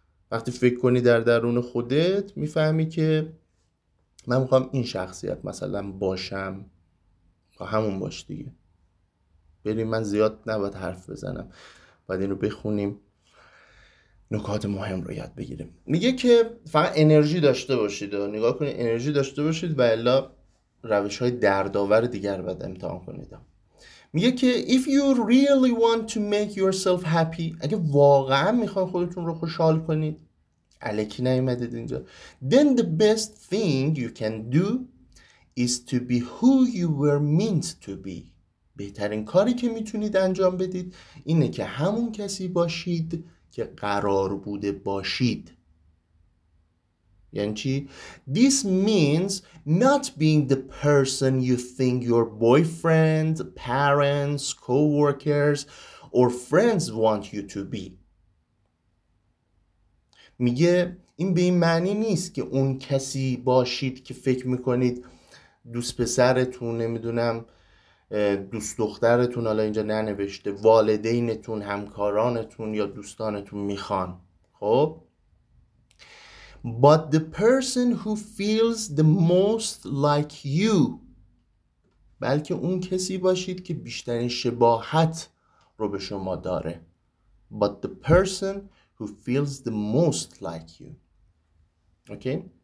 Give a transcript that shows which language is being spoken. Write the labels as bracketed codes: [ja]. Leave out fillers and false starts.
[fa] وقتی فکر کنی در درون خودت میفهمی که من میخوام این شخصیت مثلا باشم، همون باش دیگه. بریم، من زیاد نباید حرف بزنم، باید این رو بخونیم، نکات مهم رو یاد بگیریم. میگه که فقط انرژی داشته باشید. نگاه کنید انرژی داشته باشید و الا روش های دردآور دیگر رو باید امتحان کنید. میگه که [en] if you really want to make yourself happy، [fa] اگه واقعا میخواین خودتون رو خوشحال کنید، الکی نیومدید اینجا، [en] then the best thing you can do is to be who you were meant to be. [fa] بهترین کاری که میتونید انجام بدید اینه که همون کسی باشید که قرار بوده باشید. یعنی چی؟ [en] This means not being the person you think your boyfriend, parents, co-workers or friends want you to be. [fa] میگه این به این معنی نیست که اون کسی باشید که فکر میکنید دوست پسرتون، نمیدونم دوست دخترتون، حالا اینجا ننوشته، والدینتون، همکارانتون یا دوستانتون میخوان. [en] خب But the person who feels the most like you. [fa] بلکه اون کسی باشید که بیشترین شباهت رو به شما داره. [en] But the person who feels the most like you. Okay?